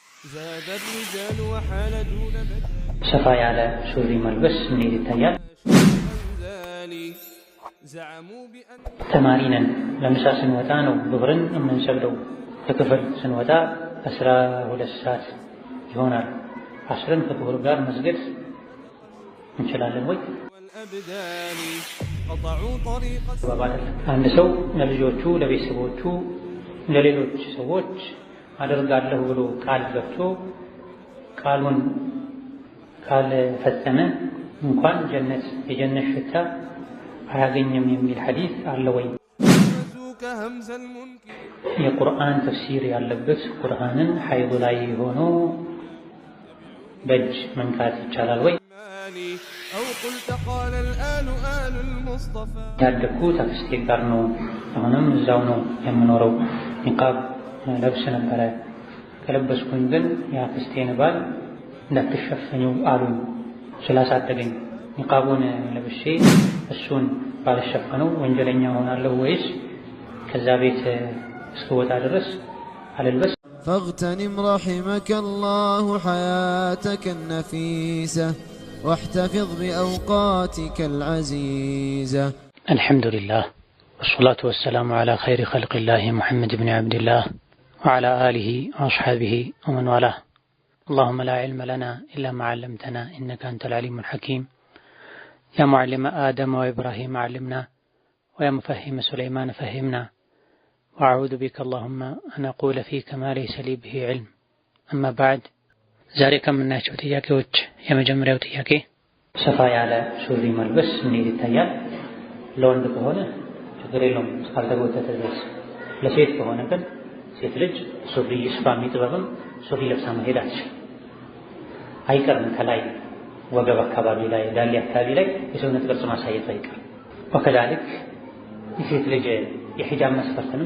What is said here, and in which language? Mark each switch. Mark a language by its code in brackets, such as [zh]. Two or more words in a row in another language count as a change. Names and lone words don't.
[ar] زاد الرجال وحال دون مجال [am] ሰፋ ያለ ሱሪ መልበስ እንዴት ይታያል? [ar] زعموا بأن [am] ተማሪ ነን። ለምሳ ስንወጣ ነው ዙህርን የምንሰግደው። ከክፍል ስንወጣ 12 ሰዓት ይሆናል። አስርን ከዙህር ጋር መስገድ እንችላለን ወይ? [ar] والأبدان قطعوا طريق [am] አንድ ሰው ለልጆቹ፣ ለቤተሰቦቹ፣ ለሌሎች ሰዎች አደርጋለሁ ብሎ ቃል ገብቶ ቃሉን ካልፈጸመ እንኳን የጀነት ሽታ አያገኝም የሚል ሐዲስ አለ ወይ? [ar] همز المنكر [am] የቁርአን ተፍሲር ያለበት ቁርአንን ሐይድ ላይ ሆኖ በእጅ መንካት ይቻላል ወይ? [ar] أو قلت قال الآن آل المصطفى [am] ያደግኩት አክስቴ ጋር ነው፣ አሁንም እዛው ነው የምኖረው። ኒቃብ ለብስ ነበረ። ከለበስኩኝ ግን የአክስቴን ባል እንዳትሸፈኚው አሉኝ ስላሳደገኝ። ኒቃቡን ለብሼ እሱን ባልሸፈነው ወንጀለኛ ሆናለሁ ወይስ ከዛ ቤት እስክወጣ ድረስ አልልበስ? [ar] فاغتنم رحمك الله حياتك النفيسة واحتفظ بأوقاتك العزيزة. الحمد لله والصلاة والسلام على خير خلق الله محمد بن عبد الله وعلى آله وأصحابه ومن والاه. اللهم لا علم لنا إلا ما علمتنا إنك أنت العليم الحكيم. يا معلم آدم وإبراهيم علمنا ويا مفهم سليمان فهمنا وأعوذ بك اللهم أن أقول فيك ما ليس لي به علم. أما بعد [am] ዛሬ ከምናያቸው ጥያቄዎች የመጀመሪያው ጥያቄ ሰፋ ያለ ሱሪ መልበስ እንዴት ይታያል? ለወንድ ከሆነ ችግር የለውም እስካልተጎተተ ድረስ። ለሴት ከሆነ ግን ሴት ልጅ ሱሪ ይስፋ የሚጥበብም ሱሪ ለብሳ መሄድ አትችልም። አይቀርም ከላይ ወገብ አካባቢ ላይ ዳሌ አካባቢ ላይ የሰውነት ቅርጽ ማሳየት አይቀርም። ወከዛልክ የሴት ልጅ የሂጃብ መስፈርትንም